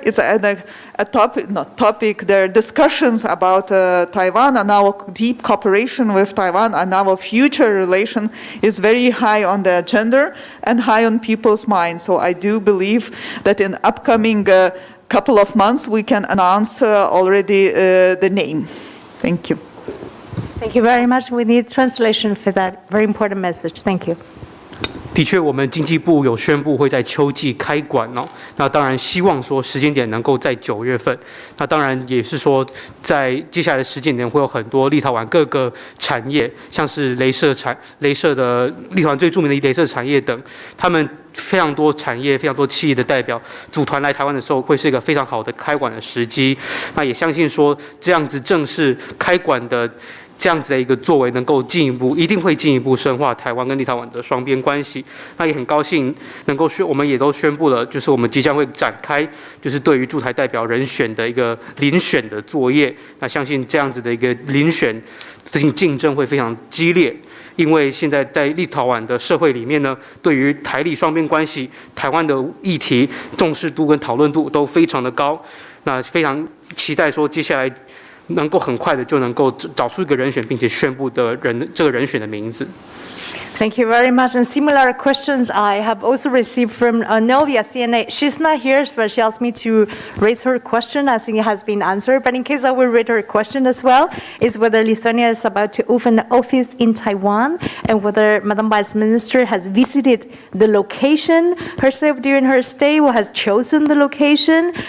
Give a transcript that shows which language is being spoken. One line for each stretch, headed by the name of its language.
English: It's a topic. There are discussions about Taiwan and our deep cooperation with Taiwan, and our future relation is very high on the agenda and high on people's minds. So I do believe that in upcoming couple of months we can announce already the name. Thank you. Thank you very much. We need translation for that very important message. Thank you.
Chinese: 的确，我们经济部有宣布会在秋季开馆哦。那当然希望说时间点能够在9月份。那当然也是说，在接下来的时间点会有很多立陶宛各个产业，像是雷射的立陶宛最著名的雷射产业等，他们非常多产业、非常多企业的代表组团来台湾的时候，会是一个非常好的开馆的时机。那也相信说，这样子正式开馆的这样子的一个作为，能够一定会进一步深化台湾跟立陶宛的双边关系。那也很高兴能够我们也都宣布了，就是我们即将会展开，就是对于驻台代表人选的一个遴选的作业。那相信这样子的一个遴选，竞争会非常激烈。因为现在在立陶宛的社会里面呢，对于台立双边关系、台湾的议题重视度跟讨论度都非常的高。那非常期待说接下来能够很快的就能够找出一个人选，并且宣布这个人选的名字。
English: Thank you very much. And similar questions I have also received from Novia CNA. She's not here, but she asked me to raise her question. I think it has been answered, but in case I will read her question as well, is whether Lithuania is about to open an office in Taiwan and whether Madam Vice Minister has visited the location herself during her stay or has chosen the location.